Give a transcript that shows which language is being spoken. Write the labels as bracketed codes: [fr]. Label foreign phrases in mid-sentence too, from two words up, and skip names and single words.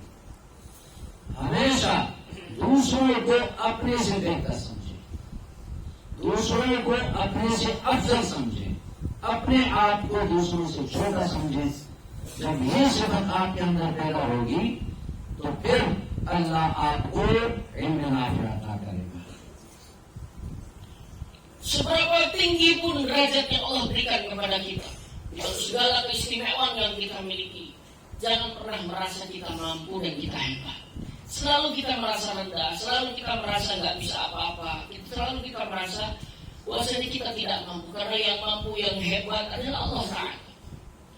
[ur] ہمیشہ دوسروں کو اپنے سے بہتر سمجھے، دوسروں کو اپنے سے افضل سمجھے، اپنے آپ کو دوسروں سے چھوٹا سمجھے. جب یہ صفت آپ کے اندر پیدا ہوگی تو پھر اللہ آپ کو علم نافع عطا کرے گا. [id] Seberapa tinggi pun derajat yang Allah berikan kepada kita, dengan segala keistimewaan yang kita miliki, jangan pernah merasa kita mampu dan kita hebat. Selalu kita merasa rendah, selalu kita merasa nggak bisa apa-apa, selalu kita merasa bahwasanya kita tidak mampu, karena yang mampu, yang hebat adalah Allah Ta'ala.